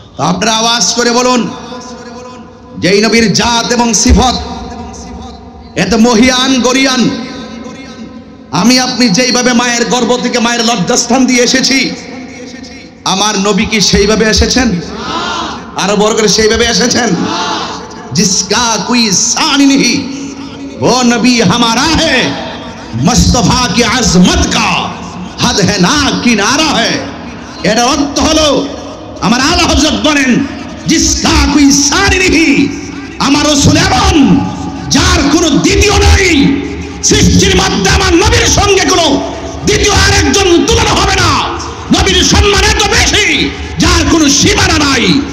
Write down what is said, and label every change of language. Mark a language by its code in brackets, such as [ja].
[bn] আপনারা আওয়াজ করে বলুন, যেই নবীর জাত এবং সিফত এত মহিয়ান গরিয়ান, আমি আপনি যেইভাবে মায়ের গর্ভ থেকে মায়ের লজ্জাস্থান দিয়ে এসেছি, আমার নবী কি সেইভাবে এসেছেন? আরো বড় করে সেইভাবে এসেছেন। [hi] जिसका कोई शान नहीं वो नबी हमारा है, मुस्तफा की अजमत का हद है ना किनारा है। [bn] এর অর্থ হলো, আমার আলা হযরত বলেন, [hi] जिसका कोई शान नहीं, [bn] আমার রাসূল এমন যার কোনো দ্বিতীয় নাই। সৃষ্টির মধ্যে আমার নবীর সঙ্গে কোনো দ্বিতীয় আরেকজন তুলনা হবে না। নবীর সম্মান এত বেশি যার কোনো সীমানা নাই।